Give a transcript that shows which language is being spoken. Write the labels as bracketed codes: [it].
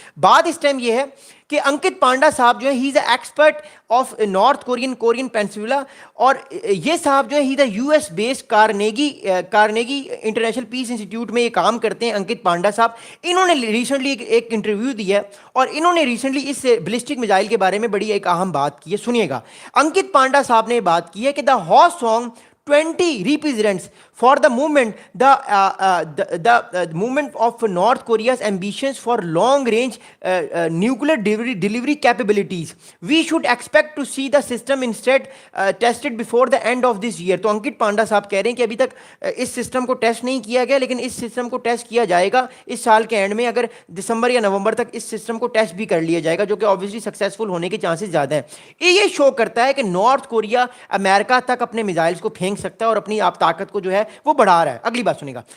[hi] बात इस टाइम ये है कि अंकित पांडा साहब जो है, [en] he is a expert of North Korean peninsula, [hi] और ये साहब जो है, ही the US based Carnegie international piece institute में ये काम करते हैं। अंकित पांडा साहब, इन्होंने रिसेंटली एक इंटरव्यू दिया है, और इन्होंने रिसेंटली इस बैलिस्टिक मिसाइल के बारे में बड़ी एक अहम बात की है। सुनिएगा, अंकित पांडा साहब ने बात की है कि the [en] Hwasong 20 represents for the movement the movement of North Korea's ambitions for long range nuclear delivery capabilities. We should expect to see the system instead tested before the end of this year। [hi] तो अंकित पांडा साहब कह रहे हैं कि अभी तक इस system को टेस्ट नहीं किया गया, लेकिन इस सिस्टम को टेस्ट किया जाएगा इस साल के एंड में। अगर दिसंबर या नवंबर तक इस सिस्टम को टेस्ट भी कर लिया जाएगा, जो कि ऑब्वियसली सक्सेसफुल होने के चांसेस ज़्यादा हैं। ये शो करता है कि नॉर्थ कोरिया अमेरिका तक अपने मिसाइल्स को फेंक सकता है और अपनी आप ताकत को जो है वो बढ़ा रहा है। अगली बात सुनिएगा।